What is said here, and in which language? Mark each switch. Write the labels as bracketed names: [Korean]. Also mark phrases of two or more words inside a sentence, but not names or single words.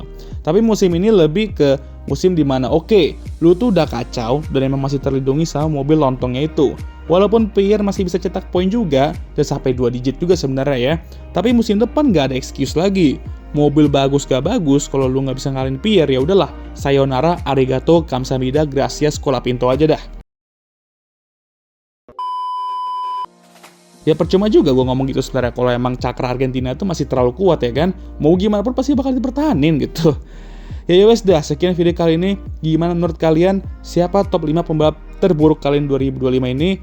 [Indonesian] Tapi musim ini lebih ke musim dimana oke, lu tuh udah kacau dan emang masih terlindungi sama mobil lontongnya itu. Walaupun Pierre masih bisa cetak poin juga dan sampai 2 digit juga sebenarnya ya. Tapi musim depan nggak ada excuse lagi. Mobil bagus gak bagus, kalau lu nggak bisa ngalahin Pierre ya udahlah, [Japanese] sayonara, arigato, [Indonesian] kamsahamnida, gracias, kola pinto aja dah. Ya percuma juga gue ngomong gitu sebenarnya kalau emang cakra Argentina itu masih terlalu kuat ya kan. Mau gimana pun pasti bakal dipertahanin gitu. Ya wes dah, sekian video kali ini. Gimana menurut kalian? Siapa top 5 pembalap terburuk kalian 2025 ini?